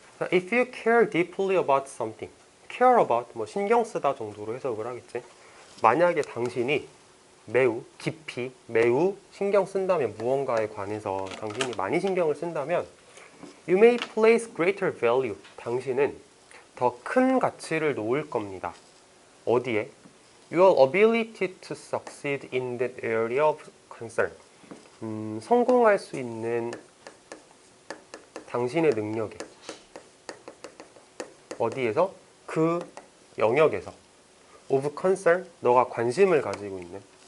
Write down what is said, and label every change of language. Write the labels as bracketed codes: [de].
[en] If you care deeply about something, care about [ko] 뭐 신경 쓰다 정도로 해석을 하겠지. 만약에 당신이 매우 깊이 매우 신경 쓴다면 무언가에 관해서 당신이 많이 신경을 쓴다면 [en] You may place greater value. [ko] 당신은 더 큰 가치를 놓을 겁니다. 어디에? [en] Your ability to succeed in that area of concern. [ko] 성공할 수 있는 당신의 능력에 어디에서? 그 영역에서 of concern, 너가 관심을 가지고 있는.